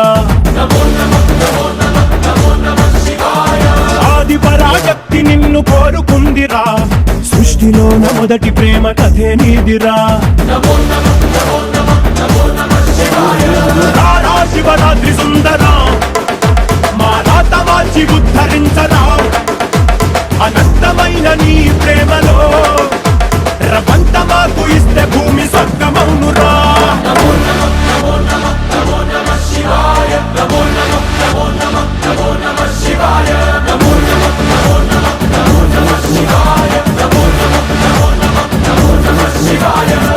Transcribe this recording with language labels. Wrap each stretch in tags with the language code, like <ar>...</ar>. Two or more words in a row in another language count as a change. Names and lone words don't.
<sa>नमो नमः नमो नमः नमो नमः शिवाय</sa> <te>ఆది పరాశక్తి నిన్ను కోరుకుందిరా సృష్టిలోన మొదటి ప్రేమ కథే నీదిరా</te> <sa>नमो नमः नमो नमः नमो नमः शिवाय</sa> <te>రారా శివరాత్రి సుందరా మా రాత మార్చి ఉద్ధరించరా అనంతమైన నీ ప్రేమలో రవంత మాకు ఇస్తే భూమి స్వర్గమౌనురా</te> <sa>नमो नमः नमो नमः नमो नमः शिवाय नमो नमः नमो नमः नमो नमः शिवाय नमो नमः नमो नमः नमो नमः शिवाय नमो नमः नमो नमः नमो नमः शिवाय</sa>